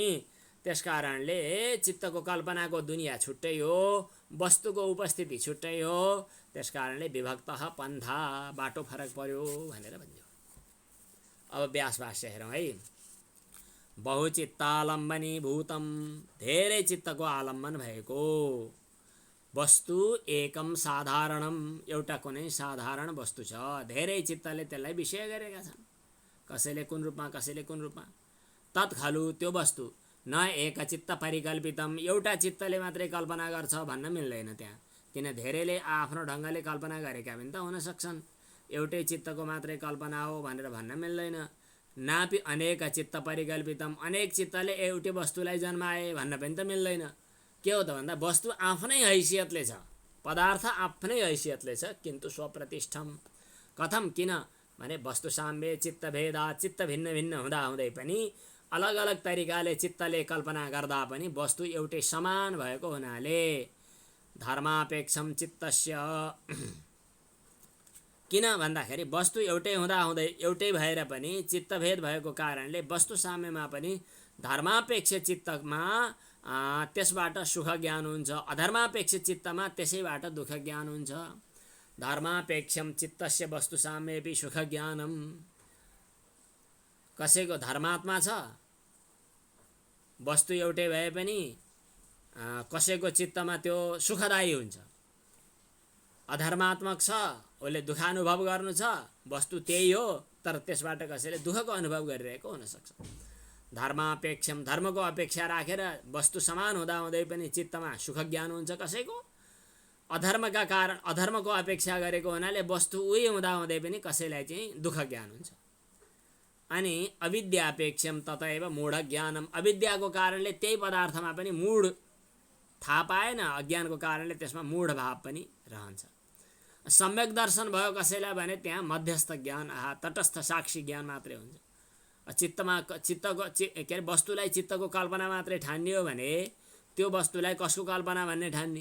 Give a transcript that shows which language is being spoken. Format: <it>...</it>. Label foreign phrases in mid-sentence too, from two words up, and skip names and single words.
<ne>त्यसकारणले चित्तको कल्पनाको दुनियाँ छुट्टै हो, वस्तुको उपस्थिति छुट्टै हो। त्यसकारणले विभक्त पन्था, बाटो फरक पर्यो भनेर भनियो। अब व्यास भाष्य हेरौँ है।</ne> <sa>बहुचित्तालम्बनी भूतम,</sa> <ne>धेरै चित्तको आलम्बन भएको वस्तु,</ne> <sa>एकम साधारणम,</sa> <ne>एउटा कुनै साधारण वस्तु छ। धेरै चित्तले त्यसलाई विषय गरेका छन्, कसैले कुन रूपमा कसैले कुन रूपमा।</ne> <sa>तत् खलु,</sa> <ne>त्यो वस्तु,</ne> <sa>न एक चित्त परिकल्पितम,</sa> <ne>एउटा चित्तले मात्रै कल्पना गर्छ भन्न मिल्दैन त्यहाँ, किन धेरैले आफ्नो ढङ्गले कल्पना गरेका पनि त हुन सक्छन्। एउटै चित्तको मात्रै कल्पना हो भनेर भन्न मिल्दैन।</ne> <sa>नापि अनेक चित्त परिकल्पितम,</sa> <ne>अनेक चित्तले एउटै वस्तुलाई जन्माए भन्न पनि त मिल्दैन। के हो त भन्दा वस्तु आफ्नै हैसियतले छ, पदार्थ आफ्नै हैसियतले छ,</ne> <sa>किन्तु स्वप्रतिष्ठम। कथम,</sa> <ne>किन भने</ne> <sa>वस्तु साम्य चित्तभेदा,</sa> <ne>चित्त भिन्न भिन्न हुँदा हुँदै पनि अलग अलग तरिकाले चित्तले कल्पना गर्दा पनि वस्तु एउटै समान भएको हुनाले</ne> <sa>धर्मापेक्षम चित्तस्य,</sa> <ne>किन भन्दाखेरि वस्तु एउटै हुँदा हुँदै एउटै भएर पनि चित्तभेद भएको कारणले वस्तु साम्यमा पनि धर्मापेक्ष चित्तमा त्यसबाट सुख ज्ञान हुन्छ, अधर्मापेक्ष चित्तमा त्यसैबाट दुःख ज्ञान हुन्छ।</ne> <sa>धर्मापेक्षम चित्तस्य वस्तु साम्येपि सुख ज्ञानम,</sa> <ne>कसैको धर्मात्मा छ, वस्तु एउटै भए पनि कसैको चित्तमा त्यो सुखदायी हुन्छ। अधर्मात्मक छ, उसले दुःख अनुभव गर्नु छ, वस्तु त्यही हो, तर त्यसबाट कसैले दुःखको अनुभव गरिरहेको हुनसक्छ। धर्मापेक्षम, धर्मको अपेक्षा राखेर वस्तु समान हुँदा हुँदै पनि चित्तमा सुख ज्ञान हुन्छ कसैको। अधर्मका कारण अधर्मको अपेक्षा गरेको हुनाले वस्तु उही हुँदा हुँदै पनि कसैलाई चाहिँ दुःख ज्ञान हुन्छ।</ne> <sa>अनि अविद्यापेक्षम ततएव मूढ ज्ञानम,</sa> <ne>अविद्याको कारणले त्यही पदार्थमा पनि मूढ थाहा पाएन, अज्ञानको कारणले त्यसमा मूढ भाव पनि रहन्छ। सम्यक दर्शन भयो कसैलाई भने त्यहाँ मध्यस्थ ज्ञान तटस्थ साक्षी ज्ञान मात्रै हुन्छ। चित्तमा के अरे वस्तुलाई चित्तको कल्पना मात्रै ठान्ने हो भने त्यो वस्तुलाई कसको कल्पना भन्ने ठान्ने।</ne>